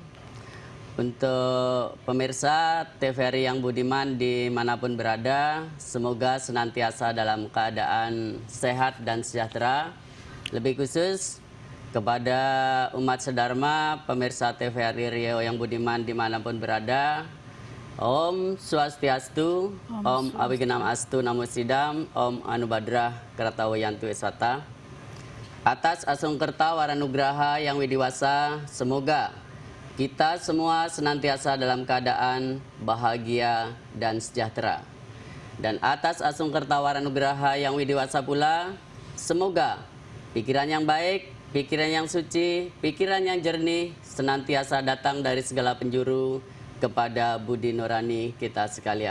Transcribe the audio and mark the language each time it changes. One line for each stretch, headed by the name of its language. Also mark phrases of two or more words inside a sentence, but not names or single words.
Indonesian: Untuk pemirsa TVRI yang budiman dimanapun berada, semoga senantiasa dalam keadaan sehat dan sejahtera. Lebih khusus kepada umat sedharma, pemirsa TVRI Riau yang budiman dimanapun berada,
Sanskrit: ॐ स्वस्ति अस्तु, ॐ अविघ्नम् अस्तु नमो सिद्धम्, ॐ आनो भद्राः क्रतवो यन्तु विश्वतः.
Indonesian: Atas
Balinese: Asungkerta Waranugraha
Indonesian: yang widiwasa, semoga kita semua senantiasa dalam keadaan bahagia dan sejahtera. Dan atas
Balinese: Asungkerta Waranugraha
Indonesian: yang widiwasa pula, semoga pikiran yang baik, pikiran yang suci, pikiran yang jernih senantiasa datang dari segala penjuru kepada budi nurani kita sekalian.